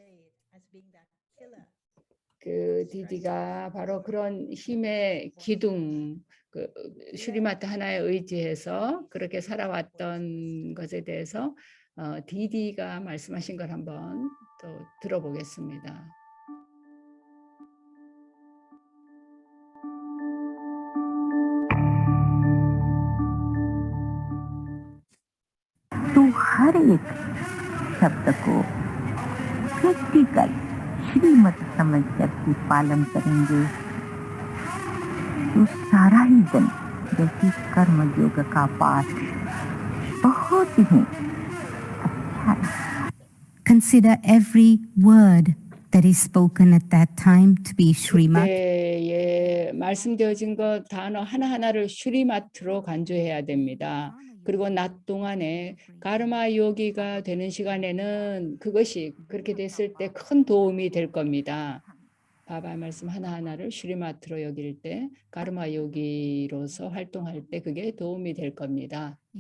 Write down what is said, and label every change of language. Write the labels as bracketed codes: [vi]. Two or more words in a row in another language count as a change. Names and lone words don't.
[ko] 그 디디가 바로 그런 힘의 기둥, 그 슈리마트 하나에 의지해서 그렇게 살아왔던 것에 대해서 디디가 말씀하신 걸 한번 또 들어보겠습니다. [hi] तो हर एक शब्द को प्रैक्टिकल श्रीमत समझकर के पालन करेंगे तो सारा ही दिन जैसे कर्म योग का पाठ बहुत ही अच्छा है. [en] Consider every word that is spoken at that time to be Srimad. [ko] 그때에 말씀되어진 것 단어 하나하나를 슈리마트로 간주해야 됩니다. 그리고 낮 동안에 가르마 요기가 되는 시간에는 그것이 그렇게 됐을 때 큰 도움이 될 겁니다. 바바의 말씀 하나하나를 슈리마트로 여길 때 가르마 요기로서 활동할 때 그게 도움이 될 겁니다.